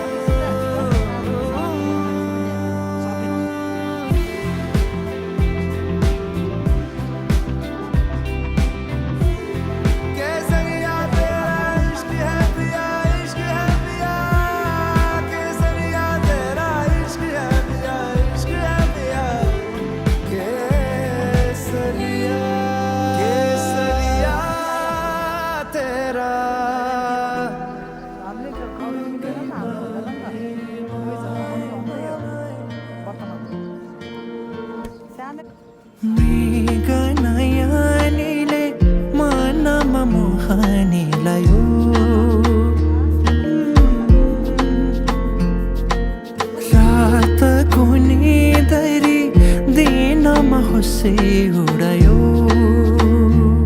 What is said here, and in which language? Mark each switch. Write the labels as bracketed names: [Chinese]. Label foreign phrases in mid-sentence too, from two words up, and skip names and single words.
[Hindi] केसरिया तेरा इश्क है पिया, इश्क है पिया, केसरिया तेरा इश्क है पिया, इश्क है पिया। केसरिया केसरिया तेरा [Nepali] मृगनयनले मनमा मोहनी लयो, रातको निदरी दिनमा होसे उडायो।